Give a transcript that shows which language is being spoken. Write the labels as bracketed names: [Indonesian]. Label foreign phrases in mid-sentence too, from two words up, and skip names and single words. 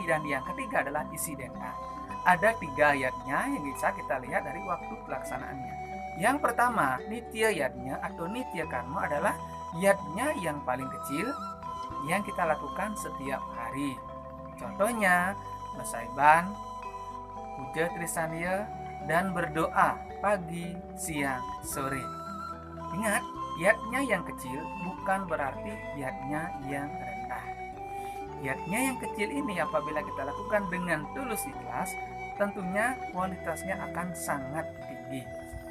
[Indonesian] Dan yang ketiga adalah Isidenta. Ada 3 yatnya yang bisa kita lihat dari waktu pelaksanaannya. Yang pertama, Nitya yatnya atau Nitya karma adalah yatnya yang paling kecil yang kita lakukan setiap hari. Contohnya, mesaiban, puja trisania, dan berdoa pagi, siang, sore. Ingat, yatnya yang kecil bukan berarti yatnya yang rendah. Yatnya yang kecil ini apabila kita lakukan dengan tulus ikhlas, tentunya kualitasnya akan sangat tinggi.